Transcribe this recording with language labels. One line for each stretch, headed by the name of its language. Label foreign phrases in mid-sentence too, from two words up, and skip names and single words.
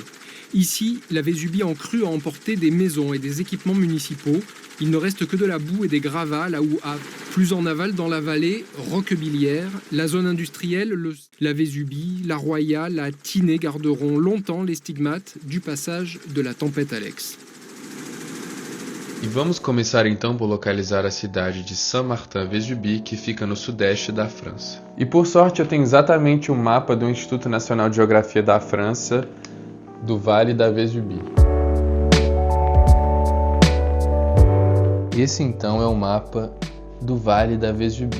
French: Ici, la Vésubie en crue a emporté des maisons et des équipements municipaux. Il ne reste que de la boue et des gravats là où Havre. Plus en aval, dans la vallée, Roquebillière, la zone industrielle, la Vésubie, la Roya, la Tinée garderont longtemps les stigmates du passage de la tempête Alex.
Portuguese: E vamos começar então por localizar a cidade de Saint-Martin-Vésubie, que fica no sudeste da França. E por sorte eu tenho exatamente o mapa do Instituto Nacional de Geografia da França, do Vale da Vésubie. Esse então é o mapa do Vale da Vésubie.